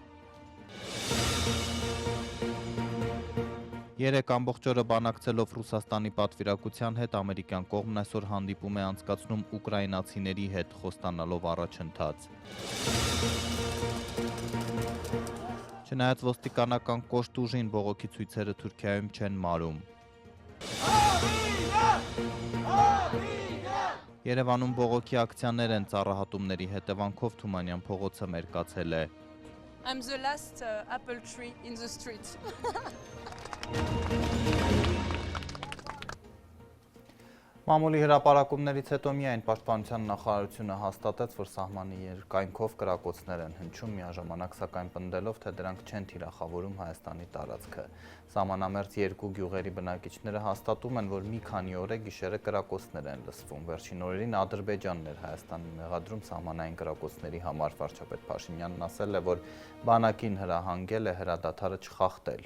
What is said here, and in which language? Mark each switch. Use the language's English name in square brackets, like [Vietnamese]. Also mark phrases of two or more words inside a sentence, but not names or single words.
[Armenian] 3 ամբողջ օրը բանակցելով Ռուսաստանի պատվիրակության հետ ամերիկյան կողմն այսօր հանդիպում է անցկացնում ուկրաինացիների հետ, խոստանալով առաջընթաց։ Չնայած ոստիկանական կոշտ ուժին բողոքի ցույցերը Թուրքիայում չեն մարում։ Երևանում բողոքի ակցիաներ են, ծառահատումների հետևանքով Թումանյան փողոցը մերկացել է։ [English] I'm the last apple tree in the street. [Armenian] Մամուլի հրապարակումներից հետո միայն Պաշտպանության նախարարությունը հաստատեց, որ սահմանի երկայնքով կրակոցներ են հնչում, միաժամանակ սակայն պնդելով, թե դրանք չեն թիրախավորում Հայաստանի տարածքը։ Սահմանամերձ 2 գյուղերի բնակիչները հաստատում են, որ մի քանի օր է գիշերը կրակոցներ են լսվում։ Վերջին օրերին Ադրբեջանն էր Հայաստանին մեղադրում սահմանային կրակոցների համար։ Վարչապետ Փաշինյանն ասել է, որ բանակին հրահանգել է հրադադարը չխախտել։